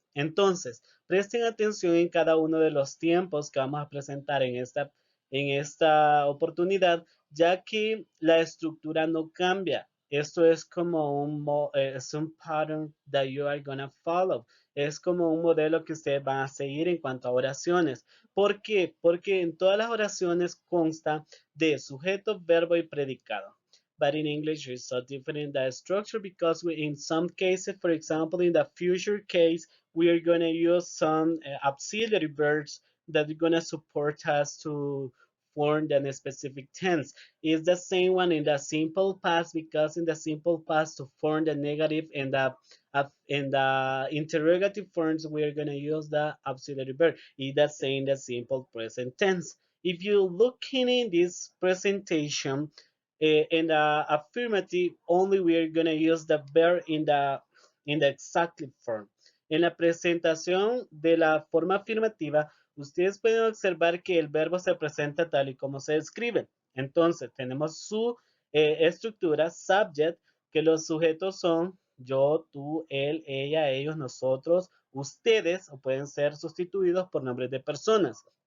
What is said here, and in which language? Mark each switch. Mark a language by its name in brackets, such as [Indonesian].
[Spanish] Entonces, presten atención en cada uno de los tiempos que vamos a presentar en esta oportunidad, ya que la estructura no cambia. Esto es como es un [English] pattern that you are gonna follow. [Spanish] Es como un modelo que ustedes van a seguir en cuanto a oraciones. ¿Por qué? Porque en todas las oraciones consta de sujeto, verbo y predicado. [English] But in English, it's so different in the structure because in some cases, for example, in the future case, we are going to use some auxiliary verbs that are going to support us to form the specific tense. It's the same one in the simple past because in the simple past to form the negative and the interrogative forms, we are going to use the auxiliary verb. It's the same in the simple present tense. If you looking in this presentation, in the affirmative, only we are going to use the verb in the exactly form. [Spanish] En la presentación de la forma afirmativa, ustedes pueden observar que el verbo se presenta tal y como se escribe. Entonces, tenemos su estructura, subject, que los sujetos son yo, tú, él, ella, ellos, nosotros, ustedes, o pueden ser sustituidos por nombres de personas.